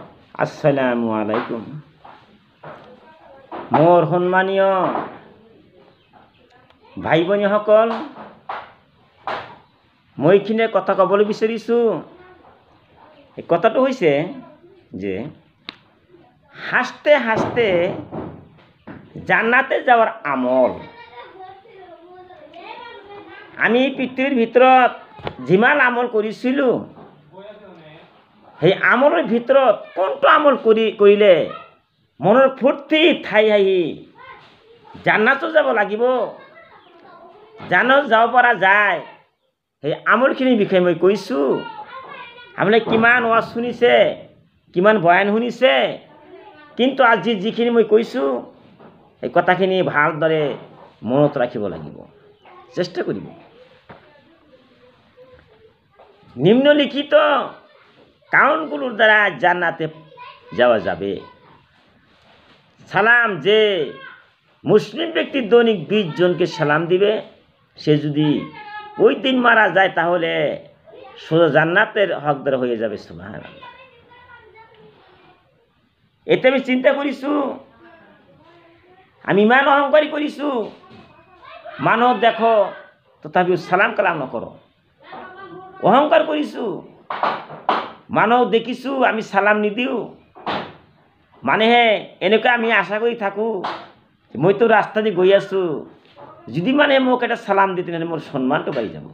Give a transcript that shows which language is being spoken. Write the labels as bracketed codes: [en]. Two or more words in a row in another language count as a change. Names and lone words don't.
[ar] السلام عليكم. [as] মোৰ সন্মানীয় ভাই ভনীসকল, মই এইখিনিয়ে কথা ক'বলৈ বিচাৰিছোঁ। এই কথাটো হৈছে যে [bn] হাসতে হাসতে জান্নাতে যাওয়ার আমল। [as] আমি পৃথিৱীৰ ভিতৰত যিমান আমল কৰিছিলোঁ, সেই আমলৰ ভিতৰত কোনটো আমল কৰিলে মনৰ ফূৰ্তি ঠাই আহি জান্নাতো যাব লাগিব, জান্নাত যাব পৰা যায়, সেই আমলখিনিৰ বিষয়ে মই কৈছোঁ। আপোনালোকে কিমান ওয়াজ শুনিছে, কিমান বয়ান শুনিছে, কিন্তু আজি যিখিনি মই কৈছোঁ এই কথাখিনি ভালদৰে মনত ৰাখিব লাগিব, চেষ্টা কৰিব। [bn] নিম্নলিখিত কারণগুলোর দ্বারা জান্নাতে যাওয়া যাবে। সালাম, যে মুসলিম ব্যক্তি দৈনিক 20 জনকে সালাম দিবে, সে যদি ওই দিন মারা যায় তাহলে সোজা জান্নাতের হকদার হয়ে যাবে। [as] সুবহানাল্লাহ। এতে আমি চিন্তা করিছো, আমি ইমান অহংকারী করিছো, মানব দেখো তথাপিও সালাম কালাম নকৰো, অহংকাৰ কৰিছো। মানুহ দেখিছোঁ আমি সালাম নিদিওঁ, মানেহে এনেকুৱা আমি আশা কৰি থাকোঁ, মইতো ৰাস্তা দি গৈ আছোঁ, যদি মানে মোক এটা সালাম দিয়ে তেনেহ'লে মোৰ সন্মানটো বাঢ়ি যাব।